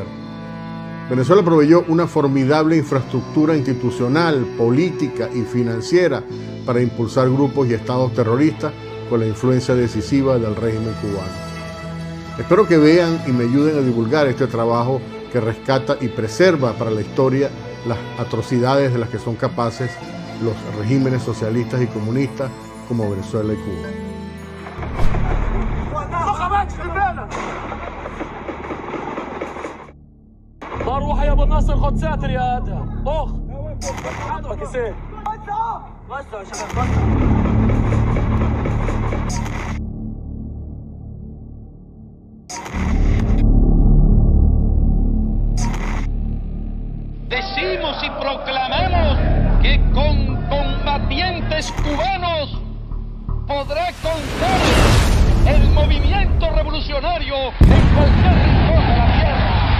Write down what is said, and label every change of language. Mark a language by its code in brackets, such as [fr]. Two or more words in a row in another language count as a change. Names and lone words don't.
[es] Venezuela proveyó una formidable infraestructura institucional, política y financiera para impulsar grupos y estados terroristas con la influencia decisiva del régimen cubano. Espero que vean y me ayuden a divulgar este trabajo que rescata y preserva para la historia las atrocidades de las que son capaces los regímenes socialistas y comunistas como Venezuela y Cuba. [ar] روح يا ابو الناصر خد ساتر يا ادهم طخ عندك يصير وسع يا شباب [es] Decimos y proclamamos que con combatientes cubanos podrá contar el movimiento revolucionario en cualquier rincón de la tierra.